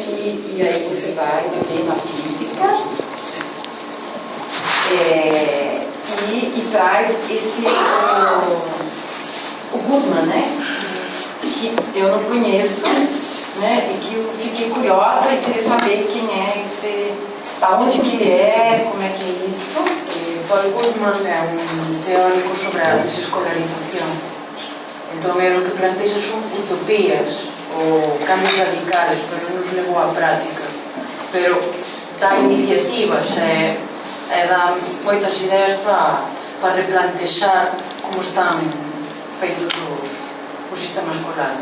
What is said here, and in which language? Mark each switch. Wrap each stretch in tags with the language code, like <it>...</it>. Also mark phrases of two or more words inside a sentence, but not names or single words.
<pt>E aí você vai viver na física e traz esse o Goodman, né? Que eu não conheço, né? E que eu fiquei curiosa e queria saber quem é esse, da onde que ele é, como é que é isso.</pt> <gl>Paul Goodman é un teórico sobre a desescolarización. Entón, o que plantexa son utopías ou cambios radicales, pero non nos levou á práctica. Pero dá iniciativas e dá moitas ideas para replantexar como están feitos os sistemas escolares.</gl>